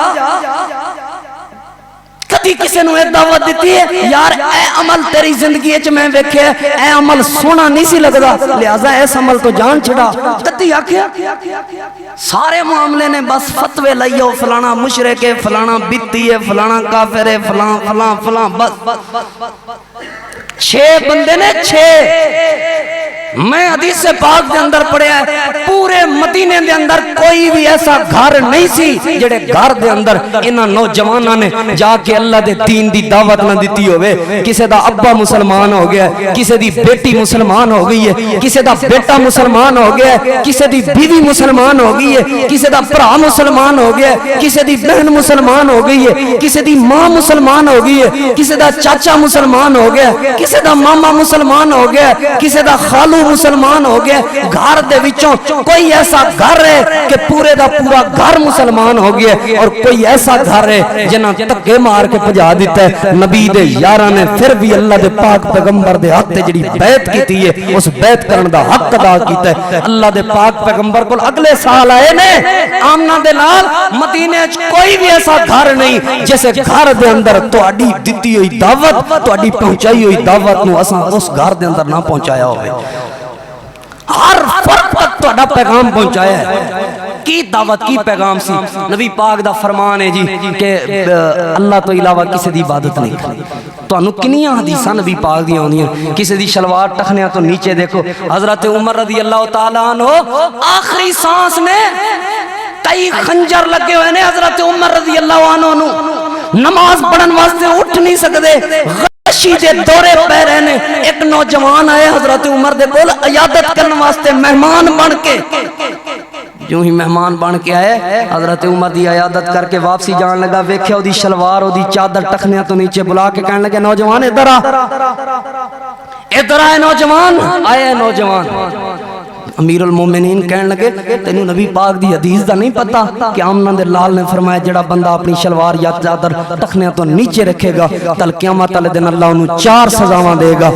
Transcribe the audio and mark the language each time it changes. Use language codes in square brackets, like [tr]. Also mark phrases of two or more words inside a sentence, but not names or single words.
[pa] کدی کسی نو ایک دعوت دیتی ہے یار اے عمل تیری زندگی اچ میں ویکھے اے عمل سونا نہیں سی لگدا لہذا اس عمل تو جان چھڑا کدی آکھیا سارے معاملے نے بس فتوے لائیو فلانا مشرک ہے فلانا بدتی ہے فلانا کافر ہے فلاں فلاں فلاں بس 6 بندے نے 6 میں حدیث سے پاک دے اندر پڑھیا ہے پورے مدینے دے اندر کوئی بھی ایسا گھر نہیں سی جڑے گھر دے اندر انہاں نوجواناں نے جا کے اللہ دے دین دی دعوت نہ دیتی ہوئے. کسے دا ابا مسلمان ہو گیا ہے, کسے دی بیٹی مسلمان ہو گئی ہے, کسے دا بیٹا مسلمان ہو گیا ہے, کسے دی بیوی مسلمان ہو گئی ہے, کسے دا بھرا مسلمان ہو گیا ہے, کسے دی بہن مسلمان ہو گئی ہے, کسے دی ماں مسلمان ہو گئی ہے, کسے دا چاچا مسلمان ہو گیا ہے, کسے دا ماما مسلمان ہو گیا ہے, کسے دا خالو مسلمان ہو گیا ہے. گھر دے وچوں کوئی ایسا گھر ہے کہ پورے دا پورا گھر مسلمان ہو گیا ہے, اور کوئی ایسا گھر ہے جنہاں تکے مار کے بھجا دیتا ہے. نبی دے یاراں نے پھر بھی اللہ دے پاک پیغمبر دے حق تے جڑی بیعت کیتی ہے اس بیعت کرن دا حق ادا کیتا ہے. اللہ دے پاک پیغمبر کول اگلے سال آئے نے آمنہ دے نال مدینے وچ کوئی بھی ایسا گھر نہیں جیسے گھر دے اندر تہاڈی دتی ہوئی دعوت تہاڈی پہنچائی ہوئی دعوت نو اساں اس گھر دے اندر نہ پہنچایا ہوئے. ہر فرد تک تہاڈا پیغام پہنچایا ہے. کی دعوت کی پیغام سی؟ نبی پاک دا فرمان ہے جی کہ اللہ تو علاوہ کسی دی عبادت نہیں کرنی. تانوں کنیاں حدیثاں نبی پاک دی آندیاں, کسی دی شلوار ٹخنیاں تو نیچے دیکھو. حضرت عمر [ar] رضی اللہ تعالیٰ عنہ [pa] آخری سانس میں کئی خنجر لگے ہوئے نے. حضرت عمر [ar] رضی اللہ عنہ [pa] نماز پڑھن واسطے اٹھ نہیں سکدے, غشی دے دورے پہ رہے نے. ایک نوجوان آئے حضرت عمر دے کول عیادت کرنے واسطے مہمان بن کے. جو ہی مہمان بن کے آئے حضرت عمر دی عیادت کر کے واپسی جان لگا, ویکھیا او دی شلوار او دی چادر ٹخنیاں تو نیچے بلا کے کہنے لگے نوجوان ادھر آ, ادھر آئے نوجوان. آئے نوجوان امیر المومنین کہنے لگے تینوں نبی پاک دی حدیث دا نہیں پتا کہ آمنہ دے لال نے فرمایا جڑا بندہ اپنی شلوار یا چادر ٹخنیاں تو نیچے رکھے گا کل قیامت والے دن اللہ انہوں 4 سزاواں دے گا.